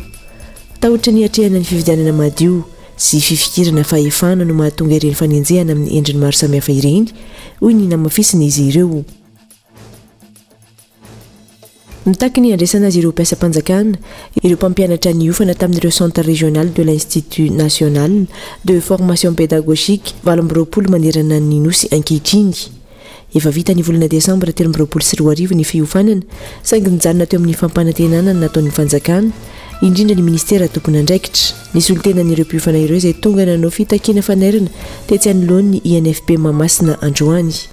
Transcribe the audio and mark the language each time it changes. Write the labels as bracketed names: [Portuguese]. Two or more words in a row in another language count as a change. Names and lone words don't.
[Malagasy] Tahotra ny hatrehana ny fifidianana madio sy fifikirana fahefana no mahatonga ireny fanenjehana amin'ny endriny maro samihafa ireny, hoy ny namafisina izy ireo. Mitaky ny andraisana azy ireo mpiasa-panjakana, ireo mpampianatra niofana tamin'ireo [French] centre régional de l'Institut national de formation pédagogique [Malagasy] 20 manerana ny nosy ankehitriny. Efa vita ny volana Desambra 2024 ny fiofanana, saingy nijanona teo amin'ny fampanantenana nataon'ny fanjakana, indrindra ny ministera tompona andraikitra. Nisy olo-tenan'ireo mpiofana ireo izay tonga nanao fitakiana fanairana tetsy anoloan'ny INFP Mahamasina androany.